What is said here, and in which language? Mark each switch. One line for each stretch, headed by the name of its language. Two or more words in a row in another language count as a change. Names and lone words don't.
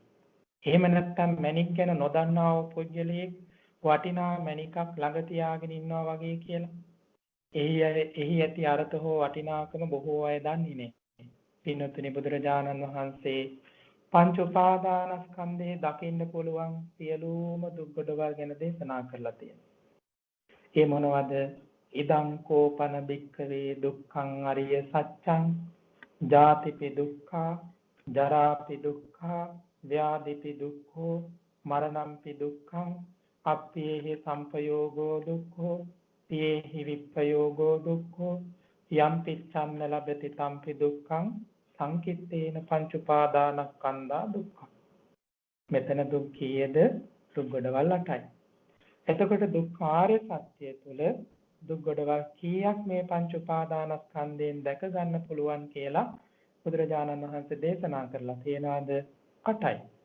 Sinhala: එහෙම නැත්නම් මණික් ගැන නොදන්නා වූ පුද්ගලයෙක් වටිනා මණිකක් ළඟ තියාගෙන ඉන්නවා වගේ කියලා. එහි ඇති අර්ථ හෝ වටිනාකම බොහෝ අය දන්නේ නැහැ. පින්වත්නි, බුදුරජාණන් වහන්සේ පංච උපාදානස්කන්ධේ දකින්න පුළුවන් සියලුම දුක් ගොඩවල් ගැන දේශනා කරලා තියෙනවා. ඒ මොනවද?
Pali: ඉදං කෝපන බික්කවේ දුක්ඛං අරිය සත්‍යං ජාතිපි දුක්ඛා ජරාපි දුක්ඛා ව්‍යාධිපි දුක්ඛෝ මරණම්පි දුක්ඛං අප්පේහි සම්පයෝගෝ දුක්ඛෝ තේහි විප්පයෝගෝ දුක්ඛෝ යම් පිච්ඡන්න ලබති තම්පි දුක්ඛං සංකිට්ඨේන පංච උපාදානස්කන්ධා දුක්ඛ.
Sinhala: මෙතන දුක් කීයද? දුක් ගොඩවල් 8යි. එතකොට දුක්ඛාරය සත්‍ය තුළ දුක් ගොඩවල් කීයක් මේ පංච උපාදානස්කන්ධයෙන් දැක ගන්න පුළුවන් කියලා බුදුරජාණන් වහන්සේ දේශනා කරලා තියෙනවාද? 8යි.